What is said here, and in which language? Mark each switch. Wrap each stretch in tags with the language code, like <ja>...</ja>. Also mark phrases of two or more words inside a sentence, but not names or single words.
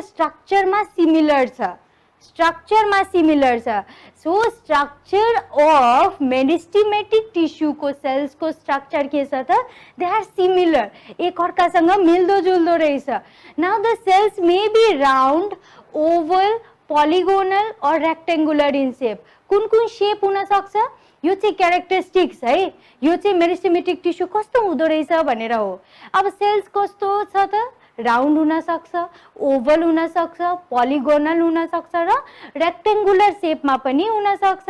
<ne>स्ट्रक्चरमा सिमिलर छ। स्ट्रक्चरमा सिमिलर छ।</ne> <en>So structure of meristematic tissue</en> <ne>को सेल्स को स्ट्रक्चर के छ त?</ne> <en>They are similar,</en> <ne>एक अर्कासँग मिल्दो जुल्दो रहेछ।</ne> <en>Now the cells may be round, oval, polygonal और rectangular in shape।</en> <ne>कुन शेप हुन सक्छ? यो चाहिँ क्यारेक्टरिस्टिक्स है। यो चाहिँ</ne> <en>meristematic tissue</en> <ne>कस्तो हुँदो रहेछ भनेर हो। अब सेल्स कस्तो छ त? राउन्ड हुनसक्छ, ओभल हुनसक्छ, पोलिगोनल हुनसक्छ र रेक्टेङ्गुलर सेपमा पनि हुनसक्छ।</ne>